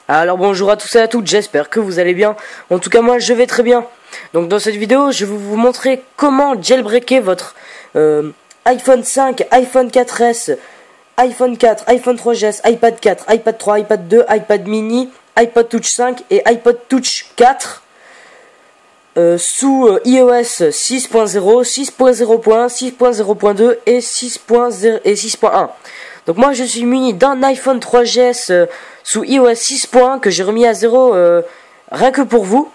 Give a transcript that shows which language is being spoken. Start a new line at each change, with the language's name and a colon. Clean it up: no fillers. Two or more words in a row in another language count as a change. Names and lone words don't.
French: Alors bonjour à tous et à toutes, j'espère que vous allez bien. En tout cas moi je vais très bien. Donc dans cette vidéo je vais vous montrer comment jailbreaker votre iPhone 5, iPhone 4S, iPhone 4, iPhone 3GS, iPad 4, iPad 3, iPad 2, iPad mini, iPod Touch 5 et iPod Touch 4 sous iOS 6.0, 6.0.1, 6.0.2 et 6.0 et 6.1. Donc moi je suis muni d'un iPhone 3GS sous iOS 6.1 que j'ai remis à 0 rien que pour vous.